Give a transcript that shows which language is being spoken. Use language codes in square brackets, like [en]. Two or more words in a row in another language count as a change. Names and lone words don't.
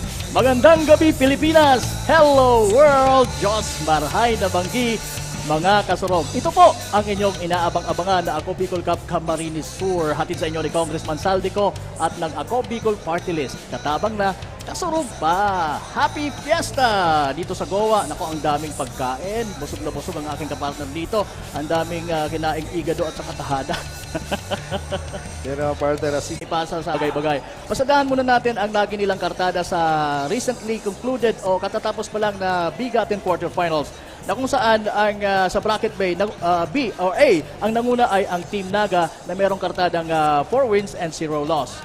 [tl] Magandang gabi Pilipinas! [en] Hello world! [bik] Diyos marhay na banggi mga kasurog. [tl] Ito po ang inyong inaabang-abangan na Ako Bicol Cup Camarines Tour. Hatid sa inyo ni Congressman Saldico at ng Ako Bicol Party List. [bik] Katabang na kasurog pa! [en] Happy Fiesta! [tl] Dito sa Goa, nako ang daming pagkain. Busog na busog ang aking kapartner dito. Ang daming kinaing igado at saka tahada. Pero partner, Ipasa sa bagay-bagay. Pasadahan muna natin ang lagi nilang kartada sa [en] recently concluded [tl] o katatapos pa lang na bigatin quarterfinals na kung saan ang sa [en] bracket B or A, [tl] ang nanguna ay ang Team Naga na merong kartadang [en] 4 wins and 0 loss.